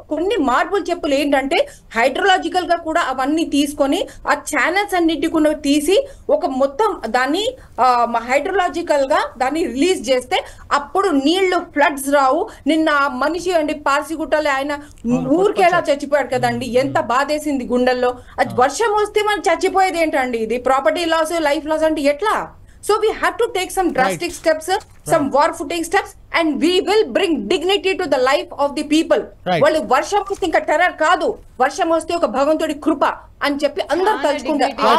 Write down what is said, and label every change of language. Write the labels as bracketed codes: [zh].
[te] కొన్ని మార్పులు చెప్పులు ఏంటంటే హైడ్రోలాజికల్ గా కూడా అవన్నీ తీసుకొని ఆ ఛానల్స్ అన్నిటికి తీసి ఒక మొత్తం దాన్ని హైడ్రోలాజికల్ గా దాన్ని రిలీజ్ చేస్తే అప్పుడు నీళ్లు ఫ్లడ్స్ రావు. నిన్న మనిషి అండి పార్సిగుట్టలో ఆయన ఊరికేలా చచ్చిపోయాడు కదండి, ఎంత బాధేసింది గుండెల్లో. అది వర్షం వస్తే మనం చచ్చిపోయేది ఏంటండి? ఇది ప్రాపర్టీ లాస్, లైఫ్ లాస్ అంటే ఎట్లా? [en] So we have to take some drastic steps, some war-footing steps, and we will bring dignity to the life of the people. [te] వాళ్ళు వర్షం వస్తే ఇంకా టెర్రర్ కాదు, వర్షం వస్తే ఒక భగవంతుడి కృప అని చెప్పి అందరూ తలుచుకుంటారు.